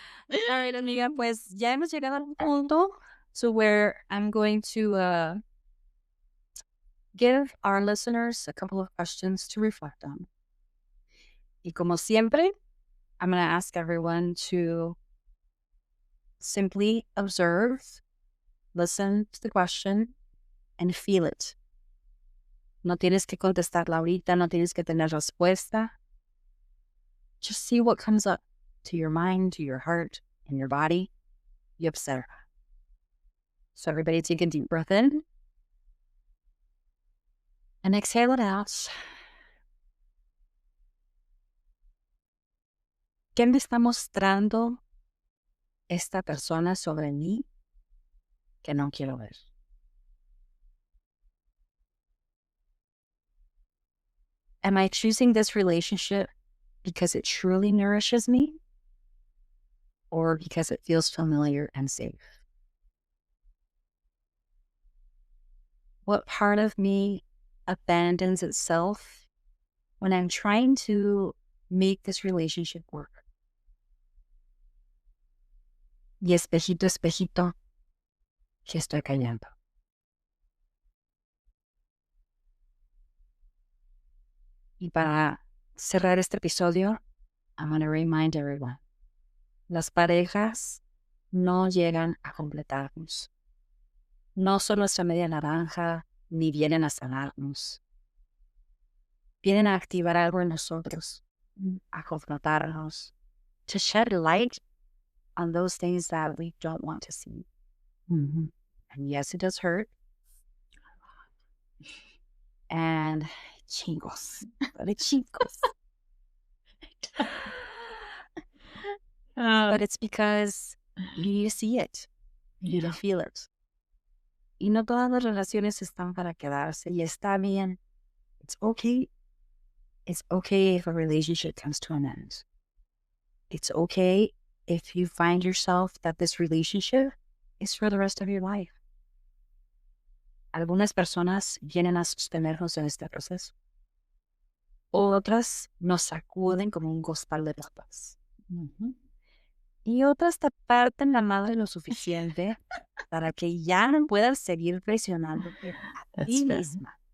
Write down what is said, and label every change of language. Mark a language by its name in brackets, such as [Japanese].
[English] All right, amiga, [Spanish] pues ya hemos llegado a un punto [English] to where I'm going to give our listeners a couple of questions to reflect on. [Spanish] Y como siempre, [English] I'm going to ask everyone to simply observe, listen to the question, and feel it. [Spanish] No tienes que contestarla ahorita, no tienes que tener respuesta. [English] Just see what comes up to your mind, to your heart, and your body. [Spanish] Y observa. [English] So everybody take a deep breath in. And exhale it out. [Spanish] ¿Qué me está mostrando esta persona sobre mí que no quiero ver? [English] Am I choosing this relationship because it truly nourishes me or because it feels familiar and safe? What part of me abandons itself when I'm trying to make this relationship work? [Spanish] Y espejito, espejito, que estoy cayendo. Y para cerrar este episodio, [English] I'm going to remind everyone, [Spanish] las parejas no llegan a completarnos. No son nuestra media naranja, ni vienen a sanarnos. Vienen a activar algo en nosotros, a confrontarnos, [English] to shed light on those things that we don't want to see. And yes, it does hurt. And chingos, but it's chingos. But it's because you need to see it. You need to feel it. [Spanish] Y no todas las relaciones están para quedarse. Y está bien. [English] It's okay. It's okay if a relationship comes to an end. It's okay if you find yourself that this relationship is for the rest of your life. [Spanish] Algunas personas vienen a sostenernos en este proceso. Otras nos sacuden como un costal de papas. Y otras te parten la madre lo suficiente para que ya no puedas seguir presionándote a ti misma.